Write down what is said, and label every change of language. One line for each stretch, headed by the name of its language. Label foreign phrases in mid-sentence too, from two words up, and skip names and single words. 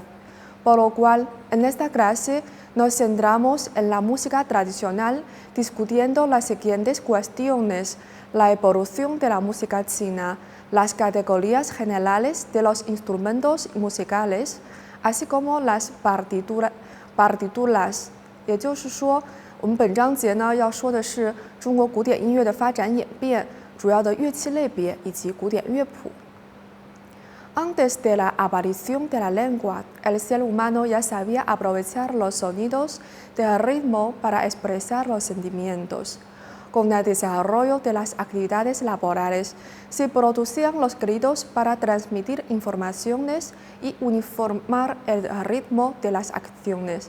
Spanish: Por lo cual, en esta clase nos centramos en la música tradicional discutiendo las siguientes cuestiones: la evolución de la música china, las categorías generales de los instrumentos musicales, así como las partituras。
Chinese: 也就是说，我们本章节呢要说的是中国古典音乐的发展演变、主要的乐器类别以及古典乐谱。
Spanish: Antes de la aparición de la lengua, el ser humano ya sabía aprovechar los sonidos del ritmo para expresar los sentimientos. Con el desarrollo de las actividades laborales, se producían los gritos para transmitir informaciones y uniformar el ritmo de las acciones.